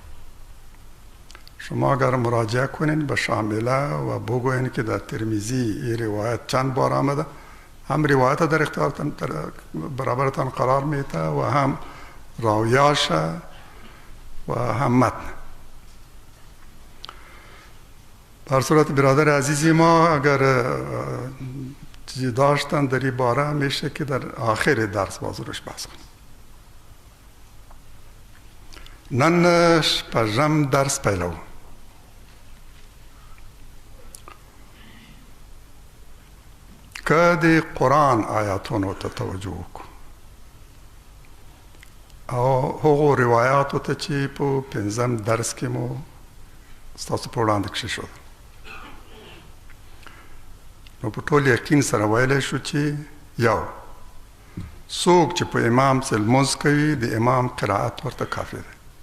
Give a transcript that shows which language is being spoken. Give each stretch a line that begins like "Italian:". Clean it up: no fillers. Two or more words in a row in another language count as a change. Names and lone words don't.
Persian: شما اگر مراجعه کنین به شامله و بگوین که در ترمذی این روایت چند بار آمده، هم روایت در اختیارتان برابرتان قرار میده و هم راویاش و هم متن. بر صورت برادر عزیزی ما اگر چیزی داشتن در این باره میشه که در آخر درس بازورش بحث کنیم.
Pashto: نن شپږم درس پیلو. که د قرآن آیاتونو ته توجه وکړو او هغو روایاتو ته چې په 5م درس کې مو ستاسو په وړاندې کښې شول، نو په ټول یقین سره ویلی شو چې یو، څوک چې په امام پسې لمونځ کوي د امام قرائت ورته کافي دی.